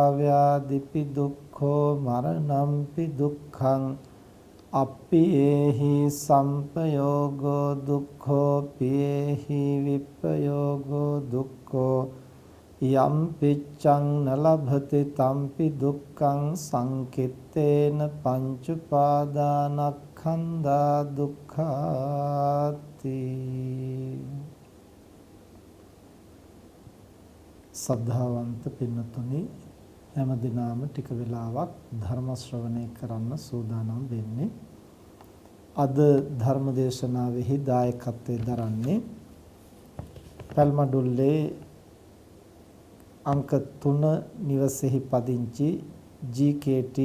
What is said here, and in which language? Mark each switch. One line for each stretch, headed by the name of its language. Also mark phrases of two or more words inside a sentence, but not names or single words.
Pali: ව්‍යාධිපි දුක්ඛෝ මරණම්පි දුක්ඛං අප්පියේහි සම්පයෝගෝ දුක්ඛෝ පියේහි විප්පයෝගෝ දුක්ඛෝ යම් පිච්ඡං නලභති තම්පි දුක්ඛං සංකිට්ඨේන පංච උපාදානස්කන්ධා දුක්ඛාති.
Sinhala: සද්ධාවන්ත පින්නතුනි, හැම දිනම ටික වෙලාවක් ධර්ම ශ්‍රවණය කරන්න සූදානම් වෙන්නේ. අද ධර්ම දේශනාවෙහි දායකත්වයෙන් දරන්නේ පැල්මඩුල්ලේ අංක 3 නිවසේහි පදිංචි ජී.කේ.ටී.